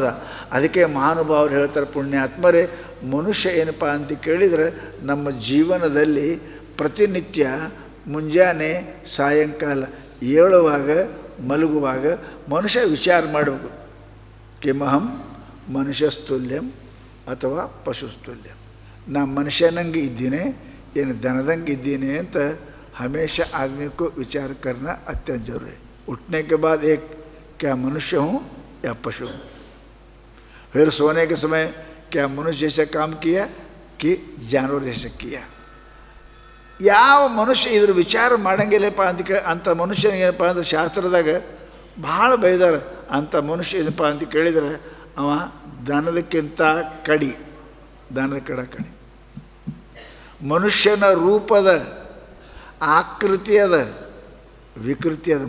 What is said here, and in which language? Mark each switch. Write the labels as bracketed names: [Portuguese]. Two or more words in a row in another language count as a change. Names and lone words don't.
[Kannada] ಅದಕ್ಕೆ ಮಹಾನುಭಾವರು ಹೇಳ್ತಾರೆ ಪುಣ್ಯಾತ್ಮರೇ, ಮನುಷ್ಯ ಏನಪ್ಪ ಅಂತ ಕೇಳಿದರೆ ನಮ್ಮ ಜೀವನದಲ್ಲಿ ಪ್ರತಿನಿತ್ಯ ಮುಂಜಾನೆ ಸಾಯಂಕಾಲ ಏಳುವಾಗ ಮಲಗುವಾಗ ಮನುಷ್ಯ ವಿಚಾರ ಮಾಡಬೇಕು, [Sanskrit] ಕಿಮಹಂ ಮನುಷ್ಯಸ್ತುಲ್ಯಂ ಅಥವಾ ಪಶುಸ್ತುಲ್ಯಂ. [Kannada] ನಾ ಮನುಷ್ಯನಂಗೆ ಇದ್ದೀನಿ ಏನು ದನದಂಗೆ ಇದ್ದೀನಿ ಅಂತ [Hindi] हमेशा आदमी को विचार करना अत्यंत जरूरी है. उठने के बाद एक क्या मनुष्य हूँ या पशु हूँ. फिर सोने के समय क्या मनुष्य जैसे काम किया कि जानवर जैसे किया. [Kannada] ಯಾವ ಮನುಷ್ಯ ಇದ್ರ ವಿಚಾರ ಮಾಡಂಗಿಲ್ಲಪ್ಪ ಅಂಥ ಮನುಷ್ಯನಿಗೇನಪ್ಪ ಅಂದ್ರೆ ಶಾಸ್ತ್ರದಾಗ ಭಾಳ ಬೈದಾರೆ. ಅಂಥ ಮನುಷ್ಯ ಏನಪ್ಪ ಅಂತ ಕೇಳಿದರೆ ಅವ ದನದಕ್ಕಿಂತ ಕಡಿ, ದನದ ಕಡಿ. ಮನುಷ್ಯನ ರೂಪದ ಆಕೃತಿ ಅದ, ವಿಕೃತಿ ಅದ.